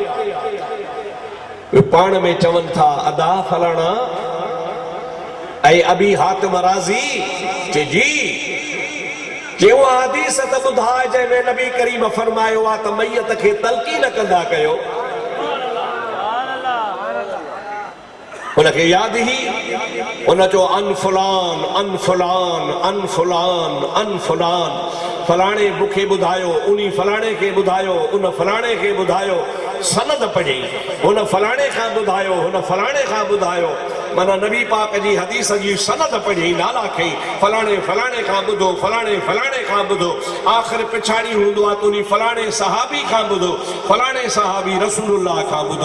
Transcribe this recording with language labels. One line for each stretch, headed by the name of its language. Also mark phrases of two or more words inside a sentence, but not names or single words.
Sindhi: पाण में चवनि था अदा फलाणा ऐं अबी हातिम राज़ी जी चयो हदीस त ॿुधाए जंहिंमें नबी करीम फरमायो आहे त मैयत खे तलक़ीन कंदा कयो। हुनखे यादि ई हुन चयो
Arabic: عن فلان عن فلان عن فلان عن فلان,
Sindhi: फलाणे मूंखे ॿुधायो, उनी फलाणे खे ॿुधायो, उन फलाणे खे ॿुधायो, सनद पढ़ी, हुन फलाणे खां ॿुधायो, हुन फलाणे खां ॿुधायो। माना नबी पाक जी हदीस जी सनद पढ़ी, नाला खई, फलाणे फलाणे खां ॿुधो, फलाणे फलाणे खां ॿुधो, आख़िर पिछाड़ी हूंदो आहे त उन फलाणे सहाबी खां ॿुधो, फलाणे सहाबी रसूलुल्लाह खां ॿुधो।